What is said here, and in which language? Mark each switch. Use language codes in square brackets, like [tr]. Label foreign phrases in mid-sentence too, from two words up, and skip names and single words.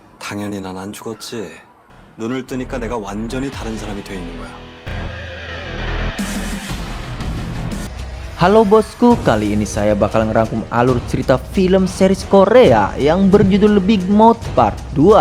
[ko] 당연히 난 안 죽었지. 눈을 뜨니까 내가 완전히 다른 사람이 돼 있는 거야. [id] Halo bosku, kali ini saya bakal ngerangkum alur cerita film series Korea yang berjudul Big Mouth Part 2.